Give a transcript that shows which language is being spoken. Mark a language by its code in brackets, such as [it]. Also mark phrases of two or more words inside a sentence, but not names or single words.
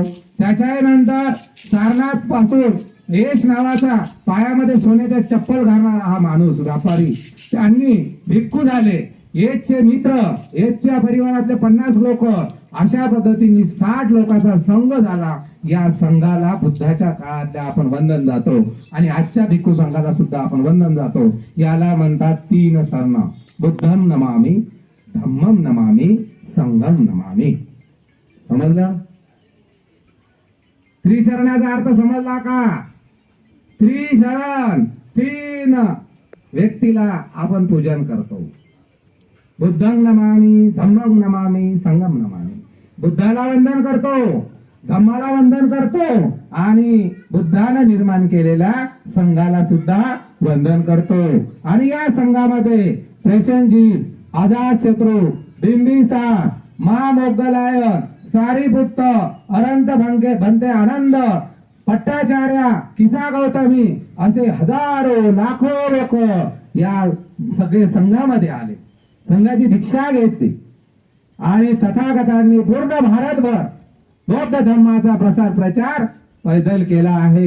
[mr] त्याच्यानंतर सारनाथ पासून येश नावाचा पायामध्ये सोन्याच्या चप्पल घालणारा हा माणूस व्यापारी, त्यांनी भिक्खू झाले. येशचे मित्र, येशच्या परिवारातले 50 लोक, अशा पद्धतीने 60 लोकांचा संघ झाला. या संघाला बुद्धाच्या काळातल्या आपण वंदन जातो आणि आजच्या भिक्खू संघाला सुद्धा आपण वंदन जातो. याला म्हणतात 3 शरण. [pi] बुद्धं नमामि, धम्मं नमामि, संघं नमामि. [mr] समजलं? त्रिशरणाचा अर्थ समजला का? त्रिशरण, 3 व्यक्तीला आपण पूजन करतो. [pi] बुद्धं नमामि, धम्मं नमामि, संघं नमामि. [mr] बुद्धाला वंदन करतो, धम्माला वंदन करतो आणि बुद्धाने निर्माण केलेल्या संघाला सुद्धा वंदन करतो. आणि या संघामध्ये प्रसेनजीत, अजातशत्रू, बिंबिसार, महामोगलायन, सारीपुत्त, अनंत भंते आनंद, पट्टाचार्य, किसा गौतमी असे हजारो लाखो लोक या सगळे संघामध्ये आले, संघाची दीक्षा घेतली आणि तथागतांनी पूर्ण भारतभर बौद्ध धर्माचा प्रसार प्रचार पैदल केला आहे.